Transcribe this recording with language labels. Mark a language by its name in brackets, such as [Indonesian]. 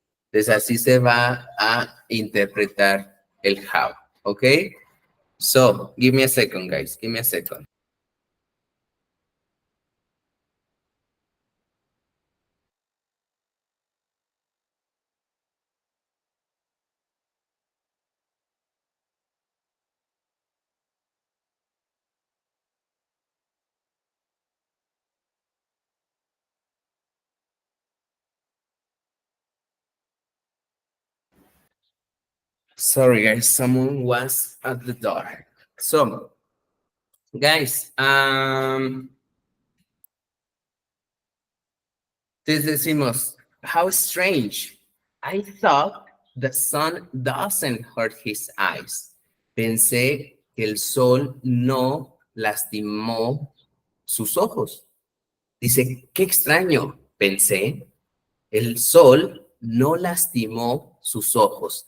[Spanish] Entonces, así se va a interpretar el how, ¿ok? [English] So, give me a second, guys, give me a second. Sorry, guys, someone was at the door. So, guys, [Spanish] entonces decimos, [English] how strange. I thought the sun doesn't hurt his eyes. [Spanish] Pensé que el sol no lastimó sus ojos. Dice, qué extraño. Pensé, el sol no lastimó sus ojos.